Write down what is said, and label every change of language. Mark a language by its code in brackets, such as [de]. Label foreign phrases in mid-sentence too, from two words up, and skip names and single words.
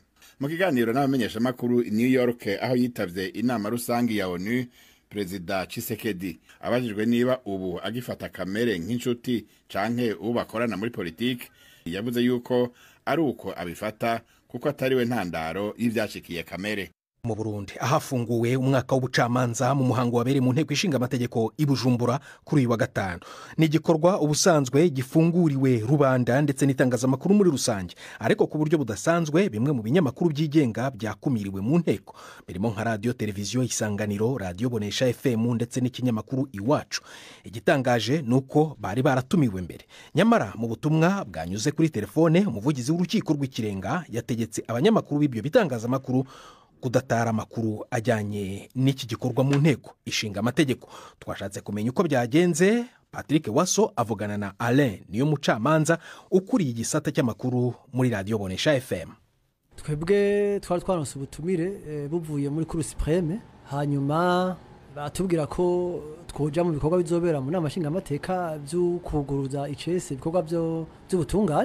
[rn] Mu kiganiro n'abamenyesha makuru i New York aho yitavye inama rusangi ya ONU, Perezida Tshisekedi abajijwe niba ubu agifata Kamerhe nk'inshuti canke ubakorana muri politiki, yavuze yuko ari uko abifata kuko atariwe ntandaro y'ivyashikiye Kamerhe. [rw] Mu Burundi ahafunguwe umwaka w'ubucamanza mu muhango wabereye mu nteko ishinga amategeko i Bujumbura kuri uyu wa gatanu. Ni igikorwa ubusanzwe gifunguriwe rubanda ndetse n'itangazamakuru muri rusange, ariko ku buryo budasanzwe bimwe mu binyamakuru byigenga byakumiriwe mu nteko, birimo nka radio televiziyo Isanganiro, radio Bonesha FM ndetse n'ikinyamakuru Iwacu. Igitangaje nuko bari baratumiwe mbere, nyamara mu butumwa bwanyuze kuri telefone umuvugizi w'urukiko rw'ikirenga yategetse abanyamakuru b'ibyo bitangazamakuru kudatara amakuru ajyanye n'iki gikorwa mu nteko ishinga amategeko. Twashatse kumenya uko byagenze. Patrick Waso avugana na Alain niyo mucamanza ukuriye igisata cy'amakuru muri radio Bonesha FM. [rn] Twebwe twari twaronse ubutumire buvuye muri Cour suprême, hanyuma batubwira ko twoja mu bikorwa bizobera mu nama nshinga amateka byo kuguruza icese ibikorwa by'ubutungane.